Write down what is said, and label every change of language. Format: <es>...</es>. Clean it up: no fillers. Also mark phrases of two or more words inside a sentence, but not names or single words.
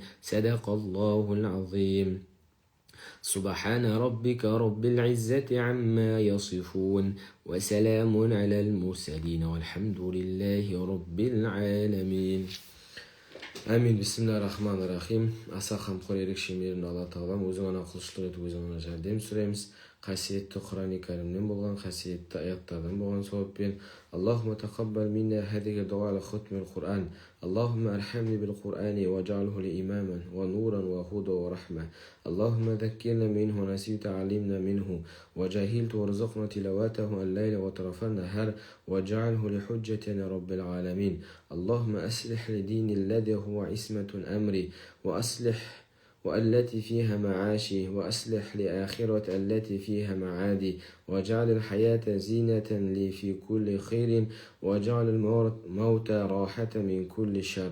<ar>صدق الله العظيم. سبحان ربك رب العزة عما يصفون وسلام على المرسلين والحمد لله رب العالمين. Амин. بسم الله الرحمن الرحيم.</ar> <kk>Аса қамқор ерекше мейірімді Алла Тағалам өзің ғана құлшылық етіп өзің ғана жәрдем сұраймыз. Қасиетті Құран-ы Кәрімнен болған, қасиетті аяттардан болған сауаппен</kk> <ar>اللهم تقبل منا هذا دعاء لختم</ar> <kk>Құран.</kk> <ar>اللهم ارحمني بالقرآن واجعله لي إماما ونورا وهدى ورحمة. Аллахумма ذكرنا منه ونسيت علمنا منه وجهلت وارزقنا تلاوته الليل وطرف النهار واجعله لحجتنا رب العالمين. اللهم أصلح لديني الذي هو عصمة أمري والتي فيها معاشي وأصلح لآخرة التي فيها معادي واجعل الحياة زينة لي في كل خير واجعل الموت راحة من كل شر.</ar>